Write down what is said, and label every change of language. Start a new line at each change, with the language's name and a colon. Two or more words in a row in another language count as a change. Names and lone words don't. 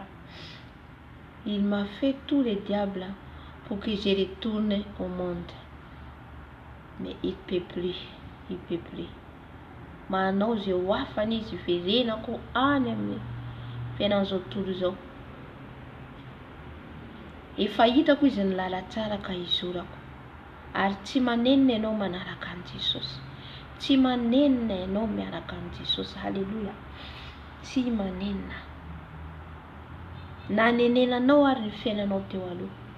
French: Il m'a fait tous les diables pour que je retourne au monde. Mais il ne peut plus. Il ne peut plus. Maintenant, je vois Fanny, je fais rien encore en ami. Finalement, tout le temps.
Malagasy: Efa hitako izy ny lala tsara ka izorako. Ary tsy manenina ianao manaraka an' Jesosy. Tsy manenina ianao miaraka an' Jesosy. Halleluja. Tsy manenina. Nanenenanao ary ny fiainanao teo aloha.